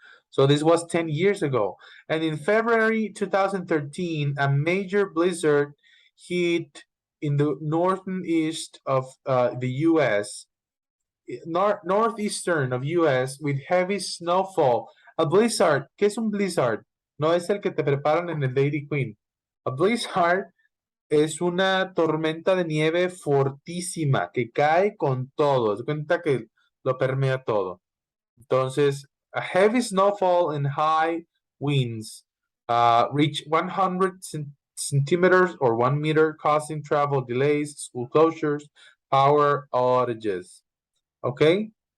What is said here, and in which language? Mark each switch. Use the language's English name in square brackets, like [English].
[English] So this was 10 years ago. And in February 2013, a major blizzard hit in the northeast of the US, northeastern of US with heavy snowfall. [Spanish] A blizzard, ¿qué es un blizzard? No es el que te preparan en el Dairy Queen. A blizzard es una tormenta de nieve fortísima que cae con todo. Se cuenta que lo permea todo. Entonces, [English] a heavy snowfall and high winds reach 100 centimeters or 1 meter, causing travel delays, school closures, power outages. Okay.